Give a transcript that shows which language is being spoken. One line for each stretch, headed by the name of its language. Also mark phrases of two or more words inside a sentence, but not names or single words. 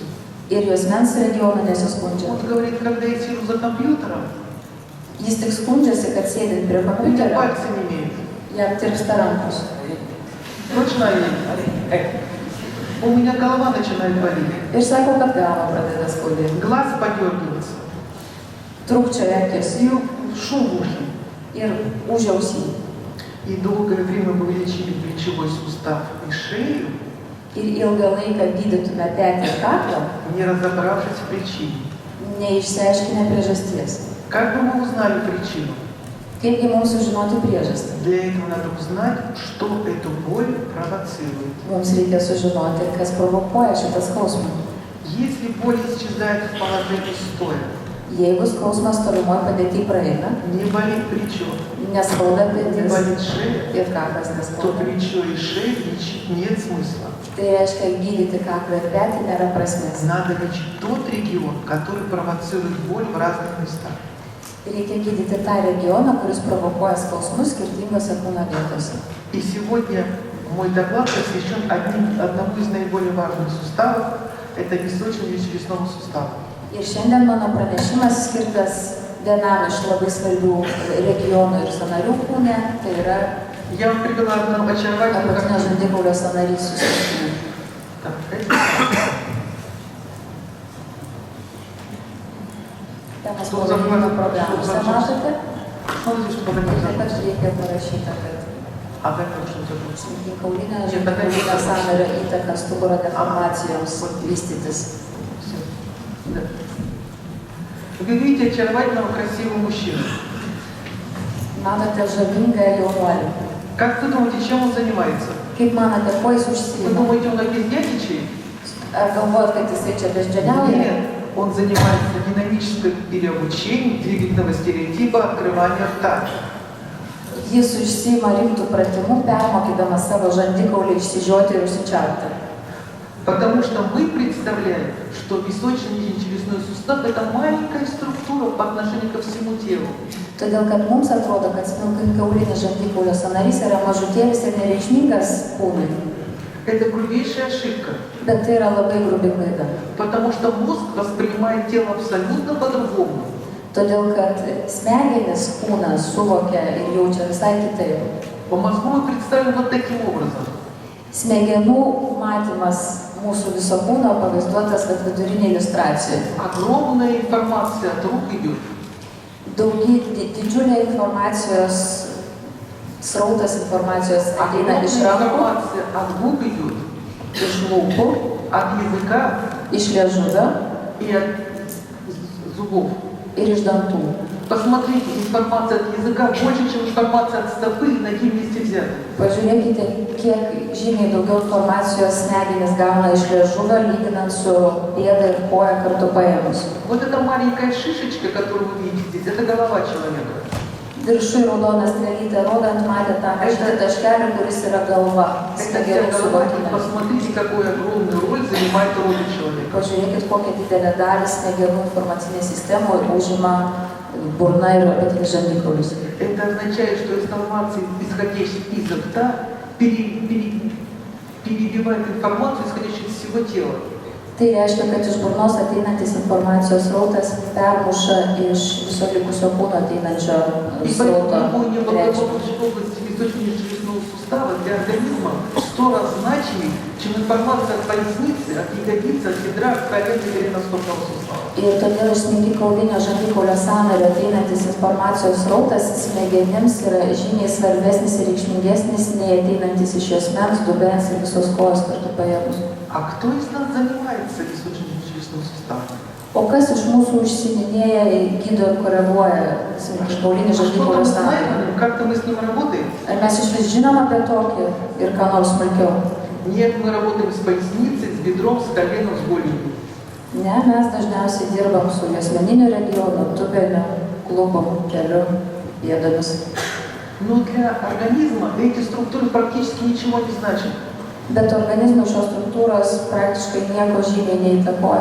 Lithuanian: ir juosmens regionu nesiskundžia.
Russian: Он говорит, когда я сижу за компьютером,
Lithuanian: Jis tik skundžiasi, kad sėdint prie
Russian: у меня
Lithuanian: kompiuterio,
Russian: пальцы не имеют.
Lithuanian: jam tirpsta rankos.
Russian: Точно ли? У меня голова начинает болеть,
Lithuanian: Ir sako, kad galva pradeda skaudėti.
Russian: глаз подергивается,
Lithuanian: Trūkčioja akis
Russian: и шум в ухе.
Lithuanian: ir užausį.
Russian: И долгое время мы лечили плечевой сустав и шею,
Lithuanian: Ir ilgą laiką gydytume petį ir kaklą,
Russian: не разобравшись в причине.
Lithuanian: neišsiaiškinę priežasties.
Russian: Как бы мы узнали причину?
Lithuanian: Kaipgi mums sužinoti priežastį?
Russian: Для этого надо узнать, что эту боль провоцирует.
Lithuanian: Mums reikia sužinoti, kas provokuoja šitą skausmą.
Russian: Если боль исчезает в положении стоя,
Lithuanian: Jeigu skausmas stovimoj padėty praeina,
Russian: не болит плечо,
Lithuanian: neskauda
Russian: не
Lithuanian: petis
Russian: болит шея,
Lithuanian: ir kaklas
Russian: то
Lithuanian: neskauda.
Russian: плечо и шею лечить нет смысла.
Lithuanian: Tai reiškia, gydyti kaklą ir petį nėra prasmės.
Russian: Надо лечить тот регион, который провоцирует боль в разных местах.
Lithuanian: Reikia gydyti tą regioną, kuris provokuoja skausmus skirtingose kūno vietose.
Russian: И сегодня мой доклад посвящен одному из наиболее важных суставов, это височно-челюстному суставу.
Lithuanian: Ir šiandien mano pranešimas skirtas vienam iš labai svarbių regionų ir sąnarių kūne, tai yra
Russian: Я вам привела одну очаровательную
Lithuanian: apatinio
Russian: картину.
Lithuanian: žandikaulio sąnarys susitikimui.
Russian: Так, это-
Lithuanian: Temas
Russian: Что
Lithuanian: pavadinimo
Russian: за-
Lithuanian: programose
Russian: что за-
Lithuanian: matote.
Russian: Что здесь, чтобы
Lithuanian: Ir
Russian: не
Lithuanian: taip
Russian: забыть?
Lithuanian: pat reikia parašyta, kad
Russian: А это что забыть?
Lithuanian: smilkinkaulinė žandikaulinio sąnario įtaka stuburo deformacijoms vystytis.
Russian: Всё. Да. Вы видите очаровательного, красивого мужчину.
Lithuanian: Matote žavingą jaunuolį.
Russian: Как вы думаете, чем он занимается?
Lithuanian: Kaip manote, kuo jis
Russian: Вы
Lithuanian: užsiima?
Russian: думаете, он обезьяничает?
Lithuanian: Ar galvojat, kad jisai čia beždžioniauja?
Russian: Нет, он занимается динамическим переобучением двигательного стереотипа открывания рта.
Lithuanian: Jis užsiima rimtų pratimų, permokydamas savo žandikaulį išsižioti ir užsičiaupti.
Russian: Потому что мы представляем, что височно-челюстной сустав – это маленькая структура по отношению ко всему телу.
Lithuanian: Todėl, kad mums atrodo, kad smilkinkaulinis žandikaulio sąnarys yra mažutėlis ir nereikšmingas kūnui.
Russian: Это грубейшая ошибка,
Lithuanian: Bet tai yra labai grubi klaida.
Russian: потому что мозг воспринимает тело абсолютно по-другому.
Lithuanian: Todėl, kad smegenis kūnas suvokia ir jaučia visai kitaip.
Russian: По мозгу мы представим вот таким образом.
Lithuanian: Smegenų matymas mūsų viso kūno pavaizduotas vat vidurinė iliustracija.
Russian: Огромная информация от рук идет.
Lithuanian: Didžiulė informacijos, srautas informacijos ateina iš
Russian: Огромная
Lithuanian: rankų,
Russian: информация от губ идет,
Lithuanian: iš lūpų,
Russian: от языка
Lithuanian: iš liežuvio
Russian: и от зубов.
Lithuanian: ir iš dantų.
Russian: Посмотрите, информация от языка больше, чем информация от стопы и ноги вместе взяты.
Lithuanian: Pažiūrėkite, kiek žymiai daugiau informacijos smegenys gauna iš liežuvio, lyginant su pėda ir koja kartu paėmus.
Russian: Вот эта маленькая шишечка, которую вы видите здесь, это голова человека.
Lithuanian: Viršui raudona strėlytė rodant matė tą mažą taškelį, kuris yra galva,
Russian: Это
Lithuanian: smegenų
Russian: вся голова. И
Lithuanian: suvokime.
Russian: посмотрите, какую огромную роль занимает рот человека.
Lithuanian: Pažiūrėkit, kokią didelę dalį smegenų informacinė sistema užima burna ir apatinis žandikaulis.
Russian: Это означает, что информация, исходящая изо рта, перебивает информацию, исходящую из всего тела.
Lithuanian: Tai reiškia, kad iš burnos ateinantis informacijos srautas permuša iš viso likusio kūno ateinančio
Russian: И
Lithuanian: srauto
Russian: поэтому
Lithuanian: reikšmę.
Russian: неблагополучие в области височно-челюстного сустава для организма в 100 раз значимее, чем информация от поясницы, от ягодицы, от бедра, от колена или голеностопного сустава.
Lithuanian: Ir todėl iš smegenkaulinio žandikaulio sąnario ateinantis informacijos srautas smegenims yra žymiai svarbesnis ir reikšmingesnis nei ateinantis iš juosmens, dubens ir visos kojos kartu paėmus.
Russian: А кто из нас занимается височно-челюстным суставом?
Lithuanian: O kas iš mūsų užsiiminėja, gydo ir koreguoja smegenkaulinį žandikaulio
Russian: Что-то мы
Lithuanian: sąnarį?
Russian: знаем, как-то мы с ним работаем?
Lithuanian: Ar mes iš vis žinom apie tokį ir ką nors smulkiau?
Russian: Нет, мы работаем с поясницей, с бедром, с коленом, с голенью.
Lithuanian: Ne, mes dažniausiai dirbam su juosmeniniu regionu, tubeniu, klubom, keliu, pėdomis.
Russian: Но для организма эти структуры практически ничего не значат.
Lithuanian: Bet organizmo šios struktūros praktiškai nieko žymiai neįtakoja.